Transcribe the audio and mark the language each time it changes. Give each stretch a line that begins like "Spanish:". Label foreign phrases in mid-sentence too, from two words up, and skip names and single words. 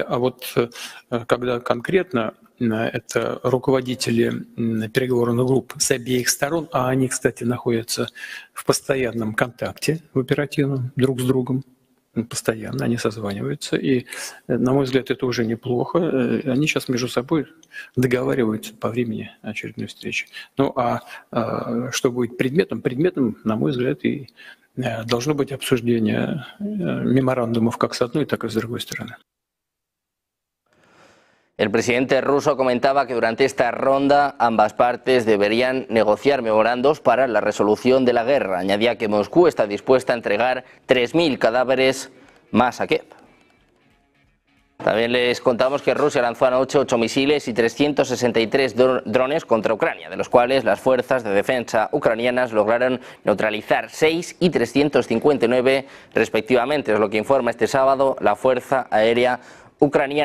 Russian: А вот когда конкретно это руководители переговорных групп с обеих сторон, а они, кстати, находятся в постоянном контакте, в оперативном, друг с другом, постоянно, они созваниваются, и, на мой взгляд, это уже неплохо. Они сейчас между собой договариваются по времени очередной встречи. Ну, а что будет предметом? Предметом, на мой взгляд, и должно быть обсуждение меморандумов как с одной, так и с другой стороны.
Spanish: El presidente ruso comentaba que durante esta ronda ambas partes deberían negociar memorandos para la resolución de la guerra. Añadía que Moscú está dispuesta a entregar 3.000 cadáveres más a Kiev. También les contamos que Rusia lanzó anoche 8 misiles y 363 drones contra Ucrania, de los cuales las fuerzas de defensa ucranianas lograron neutralizar 6 y 359 respectivamente, es lo que informa este sábado la Fuerza Aérea Ucraniana.